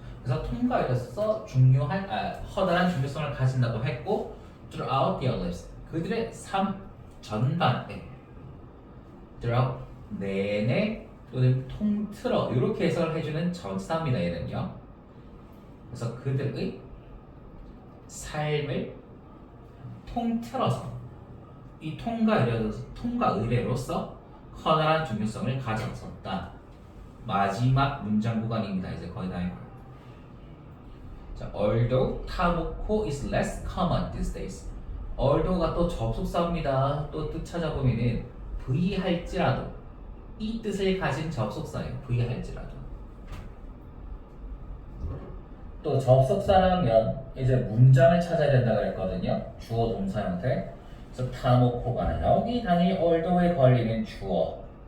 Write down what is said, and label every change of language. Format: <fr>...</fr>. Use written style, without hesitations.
<ko>그래서 통과로서 커다란 중요성을 가진다고 했고,</ko> <en>throughout their lives,</en> <ko>그들의 삶 전반에, throughout 내내 또는 통틀어 이렇게 해석을 해주는 전사입니다. 얘는요. 그래서 그들의 삶을 통틀어서 이 통과 의례로서 커다란 중요성을 가졌었다. 마지막 문장 구간입니다. 이제 거의 다 했고요.</ko> <en>자, although 타모코 is less common these days.</en> <ko>although가 또 접속사입니다. 또 뜻 찾아보면은 v-할지라도 이 뜻을 가진 접속사예요. v-할지라도. 또 접속사라면 이제 문장을 찾아야 된다 그랬거든요. 주어 동사 형태. 그래서 타모코가 여기 당연히 although에 걸리는 주어.</ko>